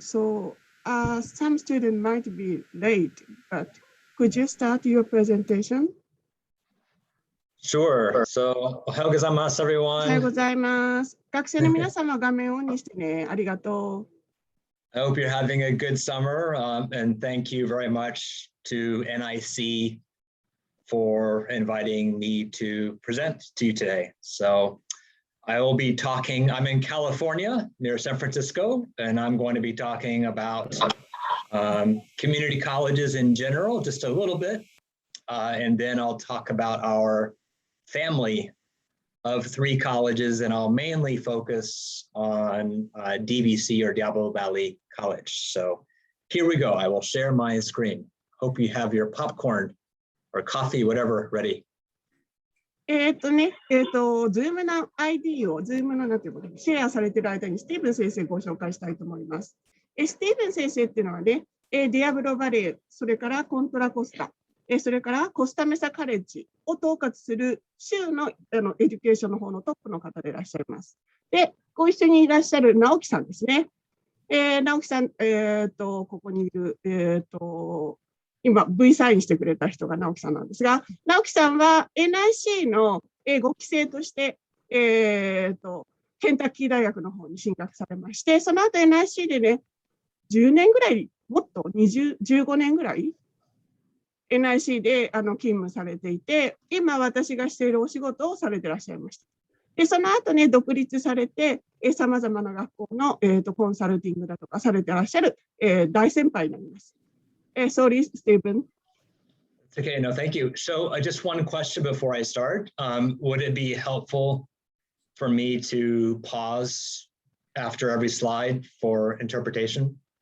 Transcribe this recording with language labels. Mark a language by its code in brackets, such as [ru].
[en] So some student might be late, but could you start your presentation? Sure. [ja] So, おはようございます, おはよう [en] everyone. [ja] ございます。学生の皆様、画面をオンにしてね。ありがと [en] I hope you're having a good summer, and thank you very much to NIC for inviting me to present to you today. So I will be talking, I'm in California near San Francisco, and I'm going to be talking about community colleges in general, just a little bit. And then I'll talk about our family of 3 colleges, and I'll mainly focus on DVC or Diablo Valley College. So here we go. I will share my screen. Hope you have your popcorn or coffee, whatever, ready. [ja] Zoom の ID を Zoom のなんていうことシェアされている間にスティーブン先生ご紹介したいと思います。スティーブン先生っていうのはね、ディアブロバレー、それからコントラコスタ、それからコスタメサカレッジを統括する州のエデュケーションの方のトップの方でいらっしゃいます。で、ご一緒にいらっしゃる直樹さんですね。直樹さん、ここにいる、今 V サインしてくれた人が直樹さんなんですが、直樹さんは NIC の5期生として、ケンタッキー大学の方に進学されまして、その後 NIC でね、10年ぐらい、もっと15年ぐらい NIC で勤務されていて、今私がしているお仕事をされていらっしゃいました。で、その後ね、独立されて、さまざまな学校の、コンサルティングだとかされていらっしゃる、大先輩になります。 [en] Sorry, Stephen. It's okay, no, thank you. So just one question before I start. Would it be helpful for me to pause after every slide for interpretation?